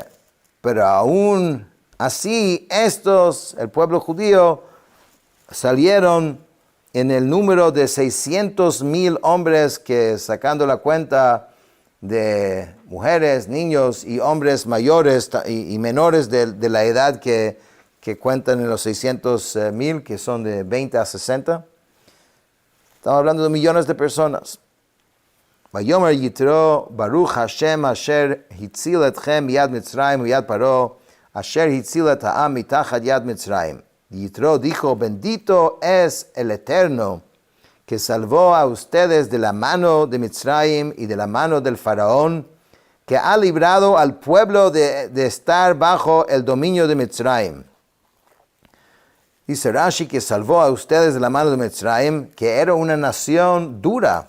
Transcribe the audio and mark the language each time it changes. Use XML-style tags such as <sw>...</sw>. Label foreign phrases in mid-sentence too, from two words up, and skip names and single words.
<es>Pero aún así, el pueblo judío, salieron en el número de 600,000 hombres, que sacando la cuenta de mujeres, niños y hombres mayores y menores de la edad que cuentan en los 600,000, que son de 20 a 60. Estamos hablando de millones de personas.</es> <he>ויאמר יתרו ברוך השם אשר הציל אתכם מיד מצרים ויד פרעה אשר הציל את העם מתחת יד מצרים.</he> <es>Yitro dijo, bendito es el Eterno, que salvó a ustedes de la mano de Mitzrayim y de la mano del faraón, que ha librado al pueblo de estar bajo el dominio de Mitzrayim. Dice Rashi que salvó a ustedes de la mano de Mitzrayim, que era una nación dura.</es>